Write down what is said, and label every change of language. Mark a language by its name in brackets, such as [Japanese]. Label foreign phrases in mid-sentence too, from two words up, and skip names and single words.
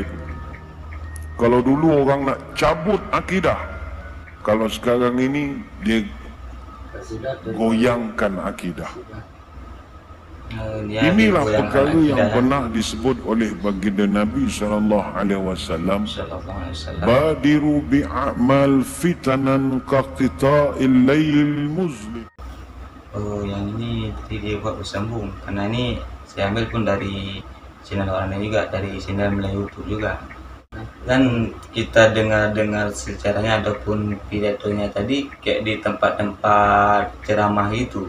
[Malay] Kalau dulu orang nak cabut akidah, kalau sekarang ini dia goyangkan akidah. Inilah perkara yang pernah disebut oleh baginda Nabi SAW. [Arabic] بادروا بالأعمال فتنا كقطع الليل المظلم. [Indonesian] Oh, yang ini tadi dia buat bersambung. Karena ini saya ambil pun dari channel orang lain juga, dari channel Melayu YouTube juga. Dan kita dengar secaranya ataupun pidatonya tadi kayak di tempat-tempat ceramah itu.